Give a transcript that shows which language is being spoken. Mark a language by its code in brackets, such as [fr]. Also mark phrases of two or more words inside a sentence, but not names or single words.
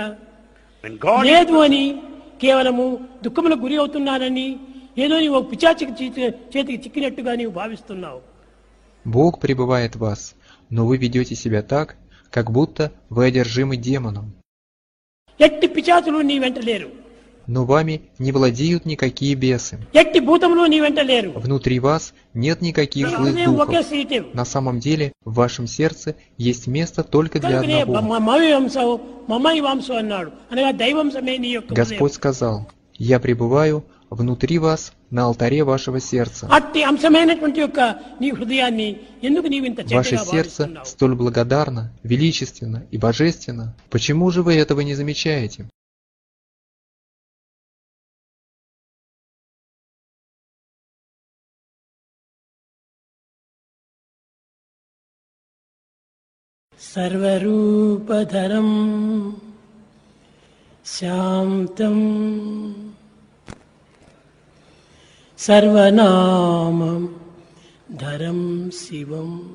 [en] When God [te] లేదు అని కేవలము దుఃఖములకు గురి అవుతున్నానని ఏదో నీవు ఒక పిశాచికి చేతికి చిక్కినట్టుగా నీవు భావిస్తున్నావు. [ru] Бог пребывает в вас, но вы ведете себя так, как будто вы одержимы демоном. [te] ఎట్టి పిశాచులు నీ వెంట లేరు, [ru] Но вами не владеют никакие бесы. [te] ఎట్టి భూతములు నీ వెంట లేరు. [ru] Внутри вас нет никаких [te] నీ [ru] злых [te] హృదయం ఒకే [ru] духов. [te] సీటు. [ru] На самом деле, в вашем сердце есть место только для [te] కనుకనే [ru] одного. [te] మమై వాంసో అన్నాడు, అనగా దైవంశమే నీ యొక్క హృదయం. [ru] Господь сказал: «Я пребываю внутри вас на алтаре вашего сердца». [te] అట్టి అంశమైనటువంటి యొక్క నీ హృదయాన్ని ఎందుకు నీవు ఇంత [ru] Ваше [te] చెడ్డగా [ru] сердце [te] భావిస్తున్నావు? [ru] столь благодарно, величественно и божественно. Почему же вы этого не замечаете? [sa] సర్వరూపధరం శాంతం సర్వనామం ధరం శివం